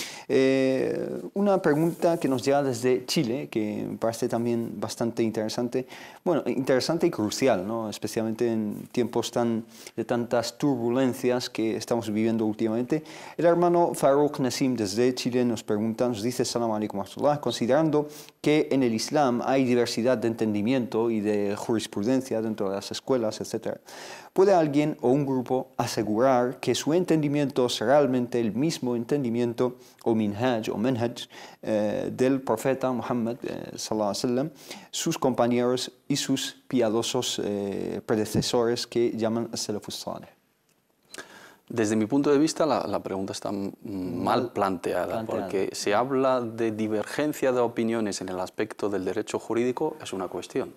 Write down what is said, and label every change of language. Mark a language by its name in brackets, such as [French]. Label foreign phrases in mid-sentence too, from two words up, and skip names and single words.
[Spanish] Una pregunta que nos llega desde Chile, que me parece también bastante interesante, bueno, interesante y crucial, ¿no?, especialmente en tiempos de tantas turbulencias que estamos viviendo últimamente. El hermano Farouk Nassim desde Chile nos pregunta, nos dice: [Arabic] سلام عليكم ورحمة الله, [Spanish] considerando que en el Islam hay diversidad de entendimiento y de jurisprudencia dentro de las escuelas, etc., ¿puede alguien o un grupo asegurar que su entendimiento es realmente el mismo entendimiento o minhaj del profeta Muhammad [Arabic] صلى الله عليه وسلم, [Spanish] sus compañeros y sus piadosos predecesores que llaman [Arabic] السلف الصالح? [Spanish] Desde mi punto de vista, la pregunta está mal planteada, porque se habla de divergencia de opiniones en el aspecto del derecho jurídico, es una cuestión.